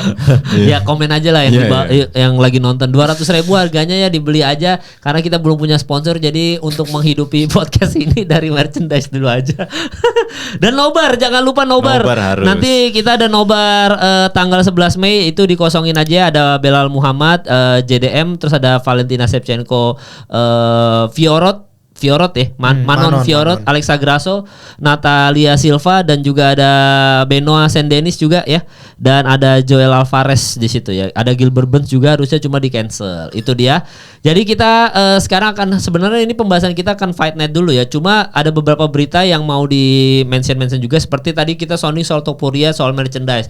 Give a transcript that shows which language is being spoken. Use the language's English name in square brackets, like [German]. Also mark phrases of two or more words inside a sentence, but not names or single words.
[Indonesian] Ya komen aja lah yang lagi nonton. 200.000 harganya ya, dibeli aja karena kita belum punya sponsor. Jadi untuk menghidupi podcast ini dari merchandise dulu aja. Dan nobar, jangan lupa nobar. Nanti kita ada nobar tanggal 11 Mei itu dikosongin aja. Ada Belal Muhammad, JDM, terus ada Valentina Shevchenko, Fiorot ya, Manon Fiorot, Alexa Grasso, Natalia Silva, dan juga ada Benoit Saint-Denis juga ya, dan ada Joel Alvarez di situ ya, ada Gilbert Burns juga, harusnya cuma di cancel. Itu dia. Jadi kita sekarang akan, sebenarnya ini pembahasan kita akan Fight Night dulu ya, cuma ada beberapa berita yang mau di mention juga, seperti tadi kita soal Topuria, soal merchandise.